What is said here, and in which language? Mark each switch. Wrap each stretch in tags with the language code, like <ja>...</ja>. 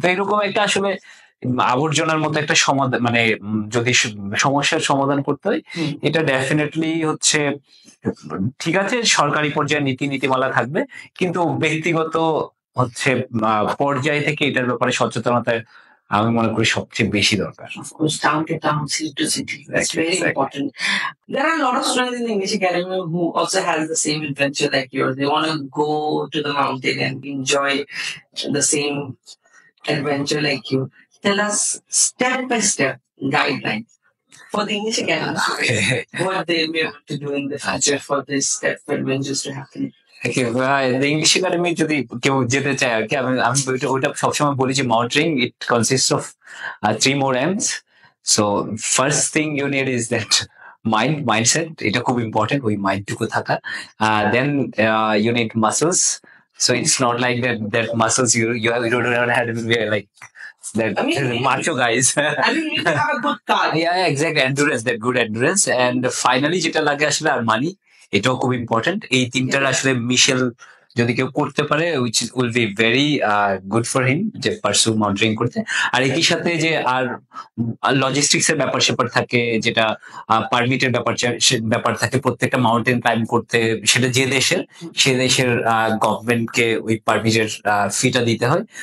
<bn>তো এরকম একটা আসলে আবর্জনার মতো একটা সমাধান, মানে যদি সমস্যার সমাধান করতে হয়, এটা ডেফিনেটলি হচ্ছে ঠিক আছে সরকারি পর্যায়ে নীতিমালা থাকবে, কিন্তু ব্যক্তিগত হচ্ছে পর্যায় থেকে এটার ব্যাপারে সচেতনতা আমি মনে করি সবচেয়ে বেশি দরকার।</bn> <en>Of course, town to town, city to city. That's very important. There are a lot of students in the English Academy who also has the same adventure like yours. They want to go to the mountain and enjoy the same adventure like you. Tell us step by step guideline for the English Academy. What they will be able to do in the future for this step for adventures to happen.</en> <bn>English academy যদি কেউ যেতে চায় আর কি, আমি ওইটা সবসময় বলি যে</bn> <en>Mountaineering it consist of 3 more M's. So first thing you need is that mindset,</en> <bn>এটা খুব ইম্পর্টেন্ট, ওই মাইন্ডটুকু থাকা।</bn> <en>Then you need muscles, so it's not like that muscles you don't have to be like that macho guys. I mean, you need to have a good card. Yeah, exactly, endurance, that good endurance. And finally</en> <bn>যেটা লাগে আসলে আর মানি, এটাও খুব important. এই তিনটার আসলে মিশেল যদি কেউ করতে পারে</bn> <en>which will be very good for him</en> <bn>যে পারসু মাউন্টেনিং করতে। আর একই সাথে যে আর লজিস্টিক্স এর ব্যাপার স্যাপার থাকে, যেটা পারমিটের ব্যাপার থাকে প্রত্যেকটা মাউন্টেন ক্লাইম্ব করতে, সেটা যে দেশের সে দেশের গভর্নমেন্টকে ওই পারমিটের ফিটা দিতে হয়।</bn>